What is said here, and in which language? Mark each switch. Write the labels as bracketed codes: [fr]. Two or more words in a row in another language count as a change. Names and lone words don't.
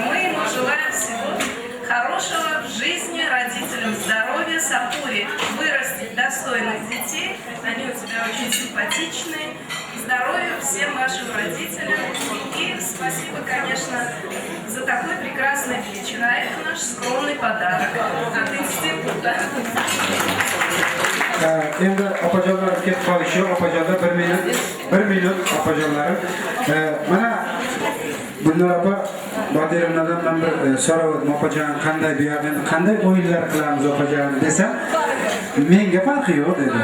[ru] Мы ему желаем всего хорошего в жизни, родителям здоровья, Сапуре вырастить достойных детей. Они у тебя очень симпатичные. Здоровья всем вашим родителям. И спасибо, конечно, за такой прекрасный вечер. А это наш скромный подарок от института. [uz] Endi opajonlar ketib qolishi, opajonlar 1 minut opajonlari. Mana Gulnor opa Bodirovnadan men bir so'radim, opajon qanday bu yoqda qanday o'yinlar qilamiz opajon desam, menga farqi yo'q dedi.